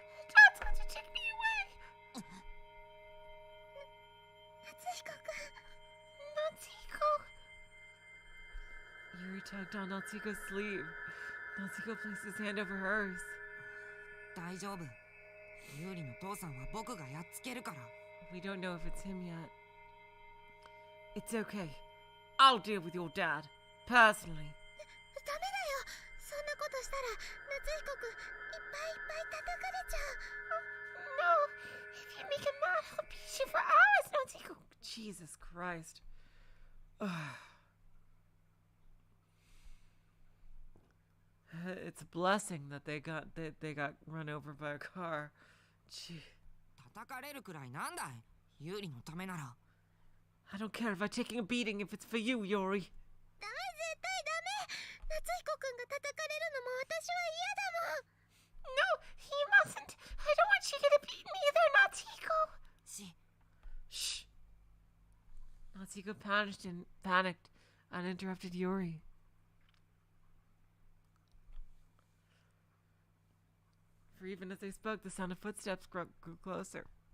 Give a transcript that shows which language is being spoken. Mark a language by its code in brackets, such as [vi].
[en] Dad's going to take me away. [ja] 夏彦くん。夏彦。 [en] Yuri tugged on Natsuko's sleeve. Natsuko placed his hand over hers. [ja] 大丈夫。ユーリの父さんは僕がやっつけるから。 [en] We don't know if it's him yet. It's okay. I'll deal with your dad. Personally. ダメだよ。そんなことしたら夏彦くんいっぱいいっぱい叩かれちゃう。 No, if you make him mad, I'll beat you for hours, Natsuko. Jesus Christ. It's a blessing that they got run over by a car. Gee. [ja] 叩かれるくらいなんだい？ユーリのためなら。 [en] I don't care if I'm taking a beating if it's for you, Yuri. [ja] ダメ、絶対ダメ。夏彦くんが叩かれるのも私は嫌だもん。 [en] No, he mustn't. I don't want you to beat me either, Natsuko. Shh. Natsuko panicked and interrupted Yuri. For even as they spoke, the sound of footsteps grew closer.